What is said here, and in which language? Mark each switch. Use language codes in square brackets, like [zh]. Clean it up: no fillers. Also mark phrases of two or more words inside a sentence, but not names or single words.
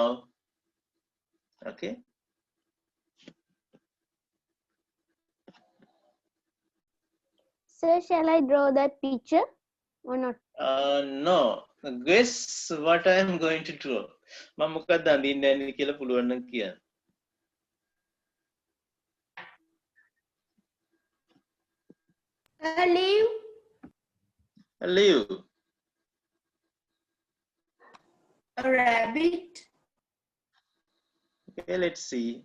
[en] Okay. Sir, shall I draw that picture or not? No. Guess what I am going to draw. [si] මම මොකක්ද අඳින්නේ කියලා පුළුවන් නම් කියන්න. [en] A leaf. A leaf. A rabbit. Okay, let's see.